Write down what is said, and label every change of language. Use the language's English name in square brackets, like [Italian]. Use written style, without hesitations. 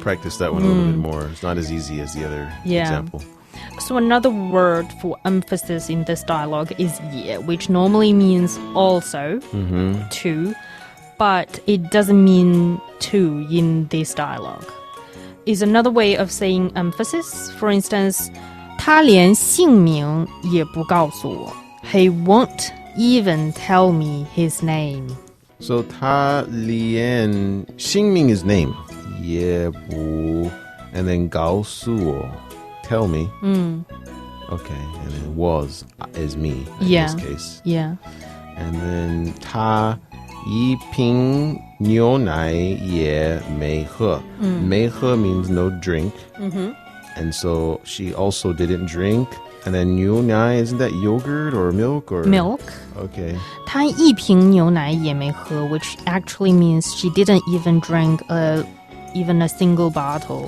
[English] practice that one a little bit more. It's not as easy as the other example. So another word for emphasis in this dialogue is 也, which normally means also, too, but it doesn't mean to in this dialogue. Is another way of saying emphasis. [Chinese] For instance, 他连姓名也不告诉我. [English] He won't even tell me his name. So 他连姓名 is name. 也不 and then 告诉我 tell me. Okay, and then was is me in this case. Yeah. [Chinese] And then 他一瓶牛奶也没喝. [English] 没喝 means no drink. And so she also didn't drink. And then 牛奶, isn't that yogurt or milk or Milk. Okay. [Chinese] 她一瓶牛奶也没喝, [English] which actually means she didn't even drink even a single bottle.